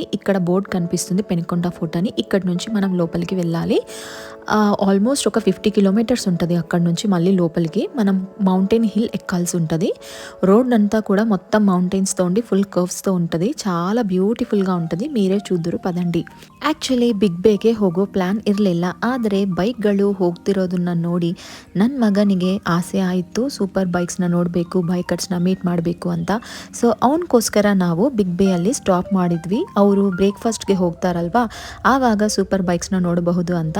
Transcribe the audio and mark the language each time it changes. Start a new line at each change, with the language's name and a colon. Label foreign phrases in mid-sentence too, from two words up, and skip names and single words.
Telugu: ఇక్కడ బోర్డు కనిపిస్తుంది పెనుకొండ ఫోర్ట్ అని. ఇక్కడ నుంచి మనం లోపలికి వెళ్ళాలి. ఆల్మోస్ట్ ఒక 50 కిలోమీటర్స్ ఉంటుంది అక్కడ నుంచి మళ్ళీ లోపలికి. మనం
English: mountain hill
Telugu: ఎక్కాల్సి ఉంటుంది. రోడ్ అంతా కూడా మొత్తం మౌంటైన్స్తో ఉండి ఫుల్ కర్వ్స్తో ఉంటుంది. చాలా ಬ್ಯೂಟಿಫುಲ್గా ఉంటుంది. మీరే చూద్దురు ಪದಂಡಿ.
Kannada: ಆ್ಯಕ್ಚುಲಿ ಬಿಗ್ ಬೇಗೆ ಹೋಗೋ ಪ್ಲ್ಯಾನ್ ಇರಲಿಲ್ಲ, ಆದರೆ ಬೈಕ್ಗಳು ಹೋಗ್ತಿರೋದನ್ನ ನೋಡಿ ನನ್ನ ಮಗನಿಗೆ ಆಸೆ ಆಯಿತು ಸೂಪರ್ ಬೈಕ್ಸ್ನ ನೋಡಬೇಕು, ಬೈಕರ್ಸ್ನ ಮೀಟ್ ಮಾಡಬೇಕು ಅಂತ. ಸೊ ಅವನಿಗೋಸ್ಕರ ನಾವು ಬಿಗ್ ಬೇಯಲ್ಲಿ ಸ್ಟಾಪ್ ಮಾಡಿದ್ವಿ. ಅವರು ಬ್ರೇಕ್ಫಾಸ್ಟ್ಗೆ ಹೋಗ್ತಾರಲ್ವಾ, ಆವಾಗ ಸೂಪರ್ ಬೈಕ್ಸ್ನ ನೋಡಬಹುದು ಅಂತ.